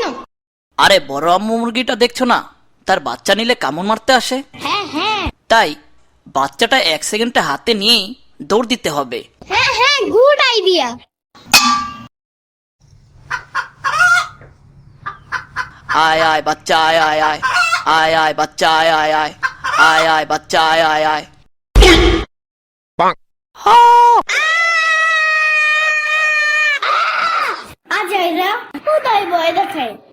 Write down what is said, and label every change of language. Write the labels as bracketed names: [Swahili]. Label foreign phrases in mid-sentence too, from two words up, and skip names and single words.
[Bangla] আরে বড় আম্মু মুরগিটা দেখছো না, তার বাচ্চা নিলে কামড় মারতে আসে। হ্যাঁ হ্যাঁ তাই বাচ্চাটা 1 সেকেন্ডে হাতে নিয়েই দৌড় দিতে হবে। হ্যাঁ হ্যাঁ, [English] good idea. आय आय बच्चा आय आय आय आय आय बच्चा आय आय आय आय आय बच्चा आय आय आय [Bangla] আজ এরা কোথায় ভয় দেখায়